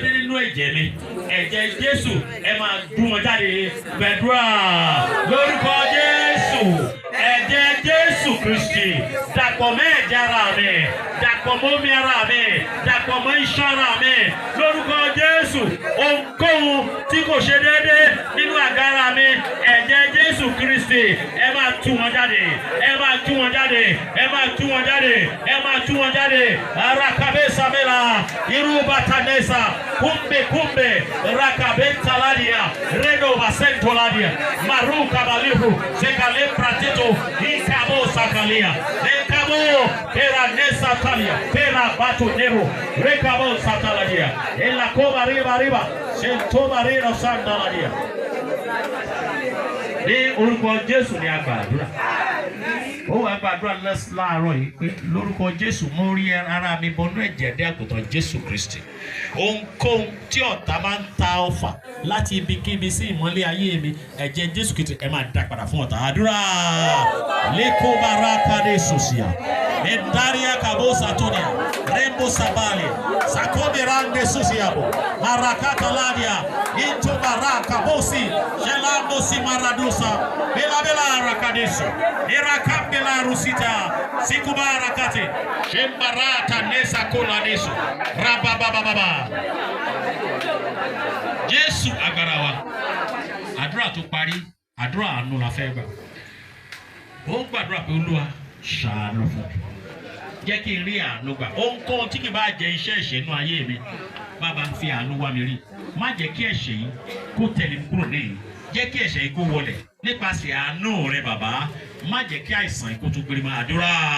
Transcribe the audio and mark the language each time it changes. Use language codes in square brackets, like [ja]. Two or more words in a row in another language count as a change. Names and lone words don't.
[yo] dé nínú ẹ̀jẹ̀ mi ẹ̀jẹ̀ Jésù ẹ máa dùn wọn jáde gbàdúrà lórúkọ Jésù ẹ̀jẹ̀ Jésù Kristi dàpọ̀ mọ́ ẹ̀jẹ̀ ara mi dàpọ̀ mọ́ omi ara mi dàpọ̀ mọ́ iṣan ara mi lórúkọ Jésù ohunkóhun tí kò ṣe déédéé nínú àgọ́ ara mi ẹ̀jẹ̀ Jésù Kristi ẹ máa tú wọn jáde ẹ máa tú wọn jáde ẹ máa tú wọn jáde ẹ máa tú wọn jáde arakabesa mela irubatanesa kumbe rakabenta ladia redo basento ladia maruka balihu sekale pratito ikabo sakalia ekabo era nesa talia pera batu nero rekabo sataladia ela koma riba sentoma reno sandaladia ní orúkọ Jésù ní agbàdúrà ó wà gbàdúrà láàárọ̀ yìí pé lórúkọ Jésù mo rí ara mi bọnú ẹ̀jẹ̀ dé àgùntàn Jésù Kristi ohunkóhun tí ọ̀tá máa ń ta ọfà láti ibikíbi sí ìmọ́lẹ̀ ayé mi ẹ̀jẹ̀ Jésù Kristi ẹ máa dá padà fún ọ̀tá àdúrà lẹ́kọ̀ọ́ bára kádé sòsìà ẹ̀dáríà kàbó sàtọ́nìà rẹ́mbó sàbàlẹ̀ sàkóbìránde sòsìàbò marakataladia ìtòbàrà kàbósì ṣẹlámbósì maradosa bẹ́lábẹ́lá arakadesi ìrakàbẹ́lá rusita sikubarakate ṣẹ́mbàràtà nẹ́sà kóladeso rababababa. Jésù agbára wa àdúrà tó parí àdúrà àánú la fẹ́ gbà ó gbàdúrà pé Olúwa ṣàánú fún mi jẹ́ kí n rí àánú gbà ohunkóhun tí kì bá jẹ iṣẹ́ ìṣẹ́nu ayé mi bàbá fi àánú wá mi rí má jẹ́ kí ẹ̀ṣẹ̀ yìí kó tẹ̀lé mi kúrò níyì jẹ́ kí ẹ̀ṣẹ̀ yìí kó wọlẹ̀ nípasẹ̀ àánú rẹ bàbá má jẹ́ kí àìsàn yìí kó tún gbére máa àdúrà